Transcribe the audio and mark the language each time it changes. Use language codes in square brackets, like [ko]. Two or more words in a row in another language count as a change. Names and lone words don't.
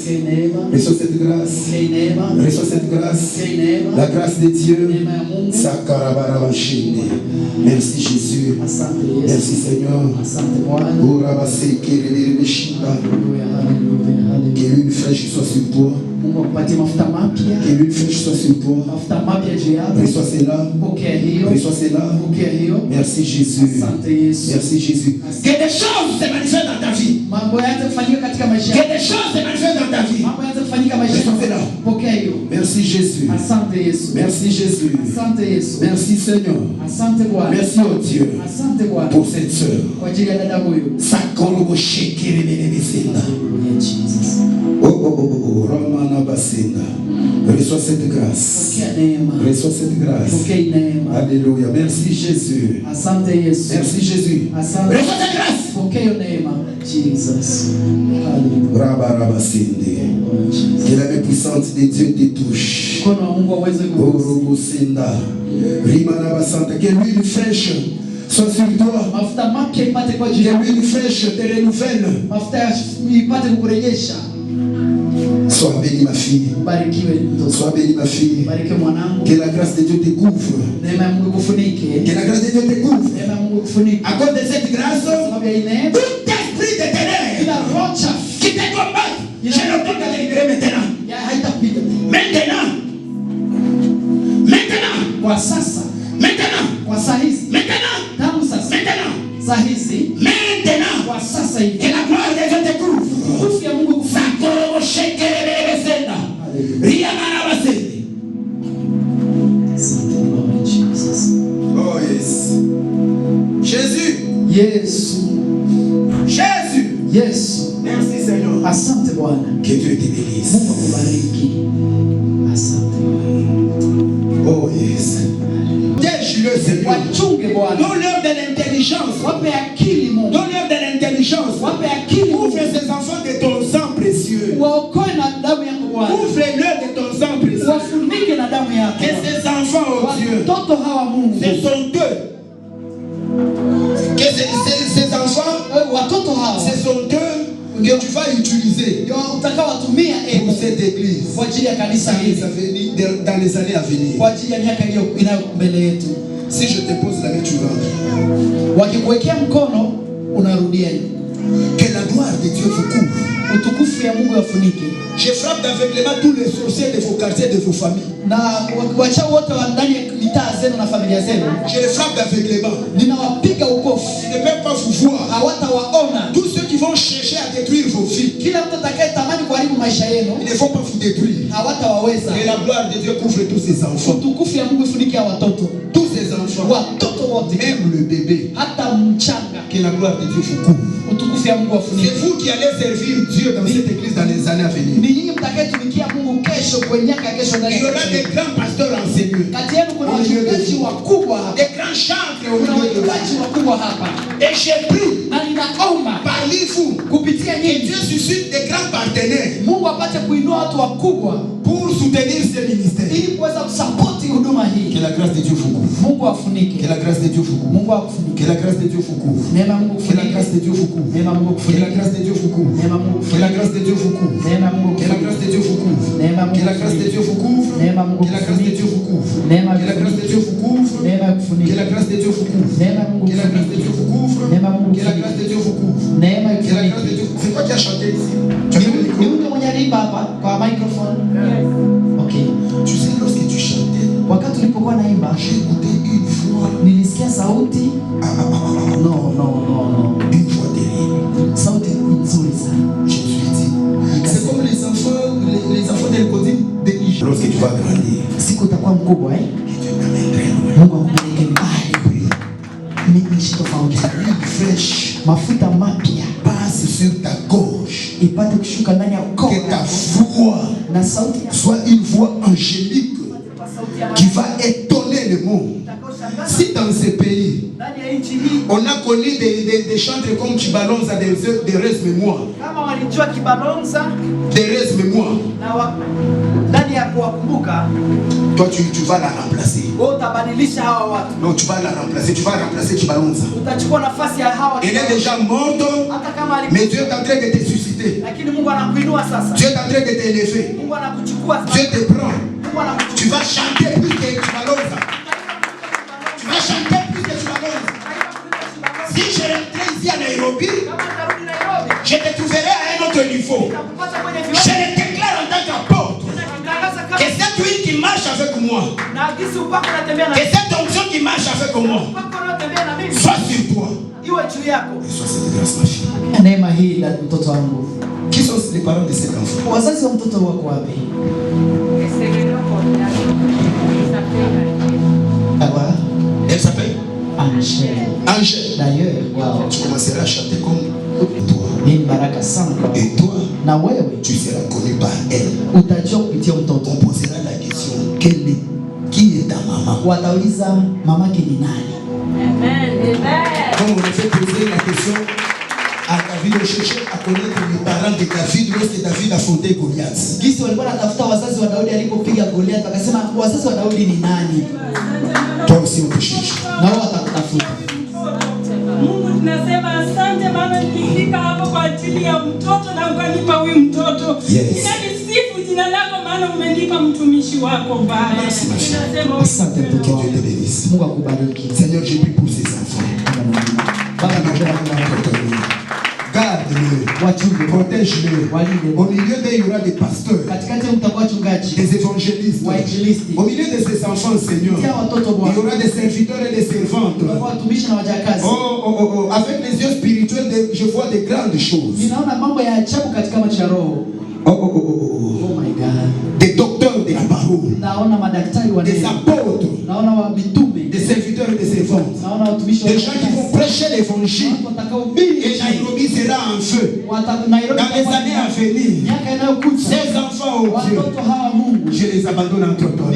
[fr] Reçois cette grâce. Reçois cette grâce. La grâce de Dieu. Merci Jésus. Merci Seigneur. Que une fraîche soit sur toi. [sw] Mungu akupatie mafuta mapya. [fr] Que l'huile fraîche soit sur toi. [sw] Mafuta mapya juu yako. [fr] Reçois cela. [sw] Pokea hiyo. [fr] Reçois cela. [sw] Pokea hiyo. [fr] Merci Jésus. [sw] Asante Yesu. [fr] Merci Jésus. Que des choses se manifestent dans ta vie. [sw] Mambo yaanze kufanyika katika maisha [fr] Que [sw] yako. [fr] des choses se manifestent dans ta vie. [sw] Mambo yaanze kufanyika maisha [fr] Reçois cela. [sw] yako. Pokea hiyo. [fr] Merci Jésus. [sw] Asante Yesu. [fr] Merci Jésus. [sw] Asante Yesu. [fr] Merci Seigneur. [sw] Asante Bwana. [fr] Merci oh Dieu [sw] Asante Bwana. [fr] pour cette sœur. [sw] Kwa ajili ya dada huyu. Sakolobo shekelebelebesenda. [en] Hallelujah, Jesus. Ramana Basinda. [fr] Reçois cette grâce. [sw] Pokea neema. [fr] Reçois cette grâce. [sw] Pokea neema. [fr] Alléluia. Merci Jésus. [sw] Asante Yesu. [fr] Merci Jésus. [sw] Asante. [fr] Reçois cette grâce. [sw] Pokea neema. Jesus. Hallelujah. Rabasinde. [fr] Que la main puissante de Dieu te touche. [sw] Mkono wa Mungu aweze kugusa. Orogosinda. Rimana Basanta. [fr] Que l'huile fraîche soit sur toi. [sw] Mafuta mapya ipate kwa [fr] Que [sw] ajili yako. [fr] l'huile fraîche te renouvelle. [sw] Mafuta ipate kukurejesha. [fr] Sois bénie ma fille. [sw] Barikiwe mtoto. [fr] Sois bénie ma fille. [sw] Barikiwe mwanangu. [fr] Que la grâce de Dieu te couvre. [sw] Neema ya Mungu kufunike. [fr] Que la grâce de Dieu te couvre. [sw] Neema ya Mungu kufunike. [fr] À cause de cette grâce, [sw] Sababu ya neema. [fr] tout esprit de ténèbres [sw] Ila roho chafu [fr] qui te combat, je l'ordonne de te libérer maintenant. [sw] ya haitakupiga. [fr] Maintenant. Maintenant. [sw] Kwa sasa, [fr] Maintenant. [sw] kwa saa hizi, [fr] Maintenant. [sw] tangu sasa, [fr] Maintenant. [sw] saa hizi, [fr] Maintenant. [sw] kwa sasa hivi. [fr] Que la gloire de Dieu te couvre. [sw] Nguvu ya Mungu kufunike. Sakolobo shekelebelebesenda. Riamana basende. Asante [en] Lord Jesus. Oh yes. [fr] Jésus. [sw] Yesu. [fr] Jésus. [sw] Yesu. [fr] Merci Seigneur. [sw] Asante Bwana. [fr] Que Dieu te bénisse. [sw] Mungu akubariki. Asante Bwana. [en] Oh yes. [fr] Dès-le Seigneur. [sw] Wachunge Bwana. [fr] Donne-leur de l'intelligence. [sw] Wape akili Mungu. [fr] Donne-leur de l'intelligence. [sw] Wape akili Mungu. [fr] Ouvre ces enfants de ton sang précieux. [sw] Waokoe na damu yako Bwana. [fr] Ouvre-leur de ton sang précieux. [sw] Wafunike na damu yako. [fr] Que ces enfants, oh Dieu, [sw] Watoto hawa Mungu. [fr] ce sont eux. Que ces enfants, [sw] Watoto hawa. [fr] Ce sont eux que tu vas utiliser [sw] Ndio utakaowatumia [fr] pour cette église [sw] kwa ajili ya kanisa hili. [fr] dans les années à venir. [sw] Kwa ajili ya miaka inayo mbele yetu. [fr] Si je te pose la main, tu rentres. [sw] Wakikuwekea mkono unarudia. [fr] Que la gloire de Dieu vous couvre. [sw] Utukufu ya Mungu yafunike. [fr] Je frappe d'aveuglement tous les sorciers de vos quartiers, de vos familles. [sw] Na wachawi wote wa ndani ya mitaa zenu na familia zenu. [fr] Je les frappe d'aveuglement. [sw] Ninawapiga upofu. [fr] Ils ne peuvent pas vous voir. [sw] Hawatawaona. [fr] Tous ceux qui vont chercher à détruire vos vies, [sw] Kila mtu atakayetamani kuharibu maisha yenu [fr] ils ne vont pas vous détruire. [sw] hawatawaweza. [fr] Que la gloire de Dieu couvre tous ces enfants. [sw] Utukufu ya Mungu ifunike ya watoto. [fr] Tous ces enfants, [sw] Watoto wote. [fr] même le bébé. [sw] Hata mchanga. [fr] Que la gloire de Dieu vous couvre. [sw] Utukufu ya Mungu [fr] C'est [sw] afunike. [fr] vous qui allez servir Dieu dans cette église dans les années à venir. [sw] Ni nyinyi mtakayetumikia Mungu kesho kwenye miaka ya kesho ndani [fr] Il y [sw] ya [fr] aura [sw] kanisa. [fr] des grands pasteurs enseignants. [sw] Kati yenu kuna wachungaji wakubwa hapa. [fr] Des grands chantres au [sw] Kuna [fr] milieu de [sw] wachungaji wakubwa hapa. [fr] Et j'ai pris [sw] Na ninaomba [fr] parmi vous [sw] kupitia [fr] que [sw] nyinyi [fr] Dieu suscite des grands partenaires [sw] Mungu apate kuinua watu wakubwa [fr] pour soutenir ce ministère. [sw] ili kuweza kusapoti huduma hii. [fr] Que la grâce de Dieu vous couvre. [sw] Mungu afunike. [fr] Que la grâce de Dieu vous couvre. [sw] Mungu akufunike. [fr] Que la grâce de Dieu vous couvre. [sw] Neema ya Mungu [fr] Que la [sw] kufunike. [fr] grâce de Dieu vous couvre. [sw] Neema ya Mungu [fr] Que [sw] kufunike. [fr] la grâce de Dieu vous couvre. [sw] Neema ya Mungu [fr] Que la [sw] kufunike. [fr] grâce de Dieu vous couvre. [sw] Neema ya Mungu [fr] Que la grâce de Dieu vous couvre. [sw] Neema ya Mungu [fr] Que la grâce de Dieu vous couvre. [sw] Neema ya Mungu [fr] Que la grâce de Dieu vous couvre. [sw] Neema ya [fr] Que la grâce de Dieu vous couvre. [sw] Neema ya kufunike. [fr] Que la grâce de Dieu vous couvre. [sw] Neema ya Mungu [fr] Que la grâce de Dieu vous couvre. [sw] Neema ya Mungu [fr] Que la grâce de Dieu vous couvre. [sw] Neema ya [fr] Que la grâce de [sw] kufunike. [fr] Dieu. C'est toi qui as chanté ici. Tu as fait le [sw] Ni [fr] micro. [sw] mtu mwenye aliimba hapa kwa microphone. [en] Okay. [fr] Tu sais, lorsque tu chantais, [sw] Wakati ulipokuwa naimba [fr] j'ai écouté une voix. [sw] nilisikia sauti. [en] No. [fr] Une voix terrible. [sw] Sauti nzuri sana. [fr] Je suis dit. C'est comme les enfants de l'école de Niger. Lorsque tu vas grandir, [sw] Siku utakuwa mkubwa [fr] Dieu t'amène très loin. [sw] Mungu akupeleke mbali. Nchi tofauti. [fr] L'huile fraîche [sw] Mafuta mapya [fr] passe sur ta gorge. [sw] ipate kushuka ndani ya koo [fr] Que ta [sw] yako. [fr] voix [sw] Na sauti ya [fr] soit une voix angélique qui va étonner le monde. Si dans ces pays, [sw] ndani ya nchi hii [fr] on a connu des chantres comme Chibalonza, des res mémoire, [sw] kama walijua Kibalonza [fr] des res mémoire, [sw] na ndani ya kuwakumbuka, [fr] toi tu vas la remplacer. [sw] wewe utabadilisha hawa watu. [fr] Non, tu vas la remplacer, tu vas remplacer Chibalonza. [sw] Utachukua nafasi ya hawa. [fr] Elle est déjà morte, [sw] Hata kama [fr] mais Dieu est en train de te susciter. [sw] lakini Mungu anakuinua sasa. [fr] Dieu est en train de t'élever. [sw] Mungu anakuchukua [fr] Dieu [sw] sasa. [fr] te prend. [sw] Mungu anakuchukua. [fr] Tu vas chanter plus que Chibalonza. Tu vas chanter plus que Chibalonza. Si je rentrais ici à Nairobi, [sw] Kama utarudi Nairobi, [fr] je te trouverai à un autre niveau. [sw] utakupata kwenye [fr] Je [sw] viwango. [fr] ne te Que cette onction qui marche avec moi soit sur toi. Et soit cette grâce, ma fille. [sw] Neema hii na mtoto wangu. [fr] Qui sont les parents de cet enfant? [sw] Wazazi wa mtoto wako wapi? [fr] Elle s'appelle Angèle. Angèle. D'ailleurs, wow. Tu commenceras à chanter comme toi. [sw] Ni baraka sana. [fr] Et toi, [sw] na wewe [fr] tu seras connu par elle. [sw] Utajua kupitia mtoto. [fr] On posera la question, qui est ta maman? [sw] Watauliza mamake ni nani? Amen. [fr] Comme on a fait poser la question à David, on cherchait à connaître les parents de David lorsque David affrontait Goliath. [sw] Gisi walikuwa wanatafuta wazazi wa Daudi alipopiga Goliath, wakasema wazazi wa Daudi ni nani? [fr] Toi aussi on te cherche. [sw] Na wao watakutafuta. Mungu tunasema asante maana nilifika hapo kwa ajili ya mtoto na ukanipa huyu mtoto. [en] Yes. [sw] Ninalisifu jina lako maana umenipa mtumishi wako Baba. Ninasema asante mtoto wangu. Mungu akubariki. [fr] Seigneur, je prie pour ces enfants. [sw] Baba, [fr] garde-le, protège-le. Au milieu d'eux, il y aura des pasteurs, des évangélistes. Au milieu de ces enfants, Seigneur, il y aura des serviteurs et des servantes. Avec les yeux spirituels, je vois des grandes choses. [en] Oh my God. [fr] Des docteurs de la parole, des apôtres, des serviteurs et des servantes, des gens qui vont prêcher l'évangile. Et Nairobi sera en feu dans les années à venir. Ces enfants, oh Dieu, je les abandonne entre toi.